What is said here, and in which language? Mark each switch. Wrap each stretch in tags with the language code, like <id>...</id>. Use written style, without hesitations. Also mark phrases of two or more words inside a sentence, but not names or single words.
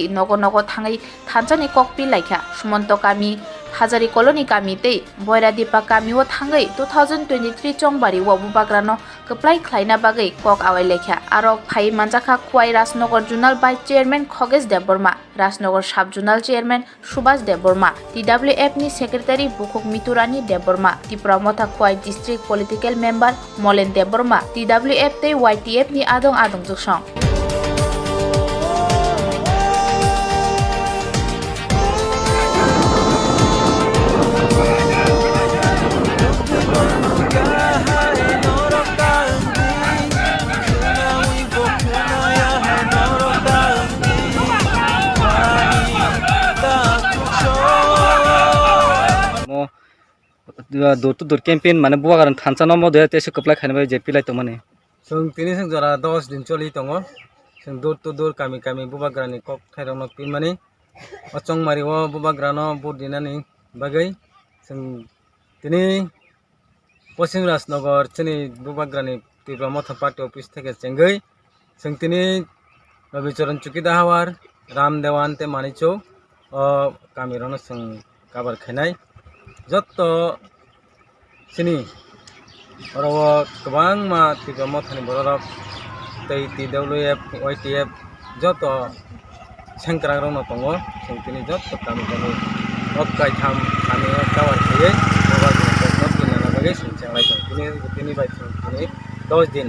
<trp>nogo nogo thangai thanjani kokpi laikha Sumonto kami Hazari Koloni kami tei Boira Dipa kami wa thangai 2023 Jongbari wa bubagrano keplai khlaina bagai kok awai lekha aro phai manjaka Khwai Rajnagar Junal by Chairman Khogesh Debbarma Rajnagar Sub Junal Chairman Subhash Debbarma TWF ni Secretary Bukhok Miturani Debbarma Tripura motha Khwai District Political Member Molen Debbarma TWF tei YTF ni adong juksong</trp> <en>door to door campaign</en> <trp>mane buagaran thancha no mode tese keplai khaina je pilai to mane sung tini sung jora 10 din choli tongo sung</trp> <en>door to door</en> <trp>kami bubagrani kok thairong nok pin mani ochong mari wo bubagrano budinani bagai sung tini Pachim Rajnagar chini bubagrani Tripura motha party office theke chengai sung tini Rabicharan Chukida hawar Ram Dewan te manicho o kami rono sung kabar khainai joto sini oro kebang ma Tripura mothani borok tei TWF YTF joto sengkrang rong no tongo sing tini joto kami okai tham kami kawar khayai mobile no pinana bage sing changlai tong tini bai tini 10 din</trp>